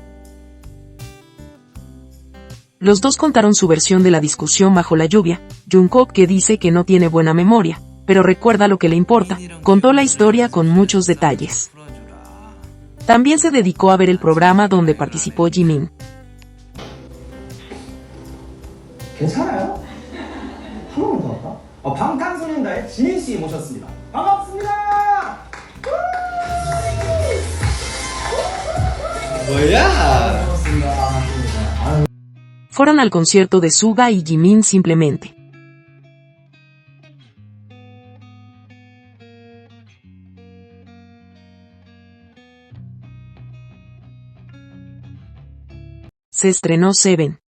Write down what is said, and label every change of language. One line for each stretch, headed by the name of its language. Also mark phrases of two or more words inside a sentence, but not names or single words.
Spanish: Los dos contaron su versión de la discusión bajo la lluvia. Jungkook, que dice que no tiene buena memoria, pero recuerda lo que le importa, contó la historia con muchos detalles. También se dedicó a ver el programa donde participó Jimin.
Korean: 괜찮아요? 한 번만 더 할까? 방탄소년단의 지민 씨 모셨습니다. 반갑습니다. 뭐야?
Spanish: Fueron al concierto de Suga y Jimin simplemente. Se estrenó Seven.